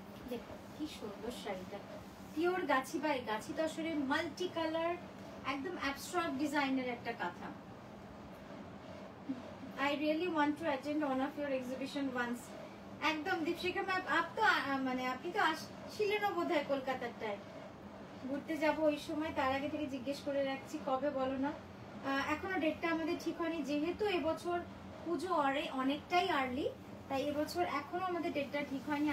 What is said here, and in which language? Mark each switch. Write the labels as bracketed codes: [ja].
[bn] দেখো কি সুন্দর শাড়িটা, pure Gachhi by Gachhi তসরে multi colour, একদম অ্যাবস্ট্রাক্ট ডিজাইনের একটা কাঁথা। [en] I really want to attend one of your exhibition once. [bn] একদম দীপশিখা ম্যাম, আপনি তো আসছিলেনও বোধহয় কলকাতাটায়, ঘুরতে যাব ওই সময়, তার আগে থেকে জিজ্ঞেস করে রাখছি কবে বলো না। এখনো ডেটটা আমাদের ঠিক হয়নি, যেহেতু এবছর পুজো অনেকটাই আর্লি, তাই এবছর এখনো আমাদের ডেটটা ঠিক হয়নি।